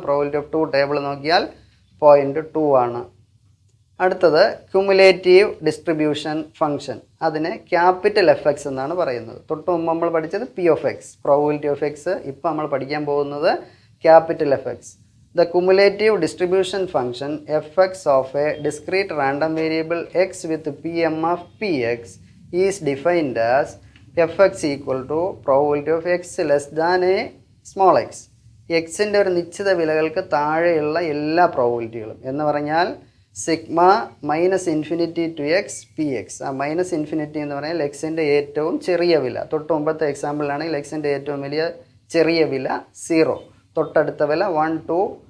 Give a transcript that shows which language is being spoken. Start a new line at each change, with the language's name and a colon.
Malayalam: Probability of 2 table നോക്കിയാൽ 0.2 ആണ്. അടുത്തത് ക്യുമുലേറ്റീവ് ഡിസ്ട്രിബ്യൂഷൻ ഫംഗ്ഷൻ. അതിനെ ക്യാപിറ്റൽ FX എന്നാണ് പറയുന്നത്. തൊട്ട് മുമ്പ് നമ്മൾ പഠിച്ചത് P of x, probability of X. ഇപ്പോൾ നമ്മൾ പഠിക്കാൻ പോകുന്നത് capital FX.
English: The cumulative distribution function fx of a discrete random variable x with PMF Px is defined as fx equal to probability of x less than a small x.
Malayalam: എക്സിൻ്റെ ഒരു നിശ്ചിത വിലകൾക്ക് താഴെയുള്ള എല്ലാ പ്രോബിലിറ്റികളും എന്ന് പറഞ്ഞാൽ sigma minus infinity to X PX. ആ minus infinity എന്ന് പറഞ്ഞാൽ എക്സിൻ്റെ ഏറ്റവും ചെറിയ വില. തൊട്ട് മുമ്പത്തെ എക്സാമ്പിളിലാണെങ്കിൽ എക്സിൻ്റെ ഏറ്റവും വലിയ ചെറിയ വില 0, തൊട്ടടുത്ത വില 1, 2.